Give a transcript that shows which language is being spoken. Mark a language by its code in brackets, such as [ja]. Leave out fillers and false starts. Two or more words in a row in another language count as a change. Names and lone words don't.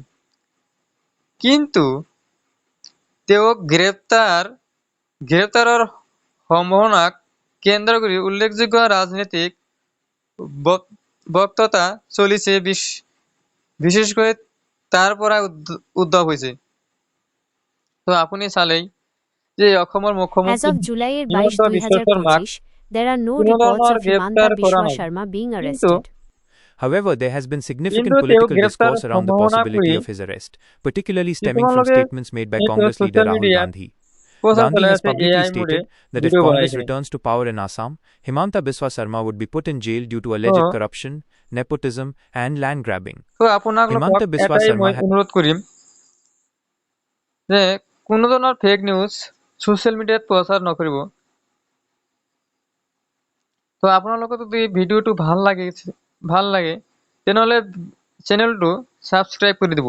[as] কিন্তু তেওঁক গ্ৰেপ্তাৰৰ সম্ভাৱনাক কেন্দ্ৰ কৰি উল্লেখযোগ্য ৰাজনৈতিক বক্তৃতা চলিছে, বিশেষকৈ তাৰ পৰা উদ্ভৱ হৈছে। তো আপুনি চালেই যে অসমৰ [en] As [as] মুখ্যমন্ত্ৰী [en] of July [as] হিমন্ত 22, বিশ্ব শৰ্মাক 2025, [en] there are no [as] কোনো [en] reports [as] ধৰণৰ [en] of [as] গ্ৰেপ্তাৰ Himanta কৰা Biswa নাই। [en] Sharma being [as] কিন্তু [en] arrested. However, there has been significant [as] তেওঁক [en] political [as] গ্ৰেপ্তাৰ [en] discourse around the [as] সম্ভাৱনা [en] possibility [as] কৰি [en] of his arrest, particularly stemming [as] কিছুমান [en] from [as] লোকে [en] statements made by [as] এইটো [en] Congress leader [as] ছ'চিয়েল Rahul মিডিয়াত Gandhi. প্ৰচাৰ Gandhi চলাই [en] has [as] আছে [en] publicly [as] AI মোডে [en] stated that if [as] ভিডিঅ' বনাই Congress কিনে। [en] returns to power in Assam, Himanta Biswa Sharma would be put in jail due to [as] তো [en] alleged corruption, nepotism, and land grabbing. [as] আপোনালোকক Himanta Biswa এটাই Sharma মই অনুৰোধ কৰিম যে কোনো ধৰণৰ [en] fake news social media [as] প্ৰচাৰ নকৰিব। তো আপোনালোকৰ যদি ভিডিঅ'টো ভাল লাগে তেনেহ'লে চেনেলটো সাবস্ক্রাইব কৰি দিব।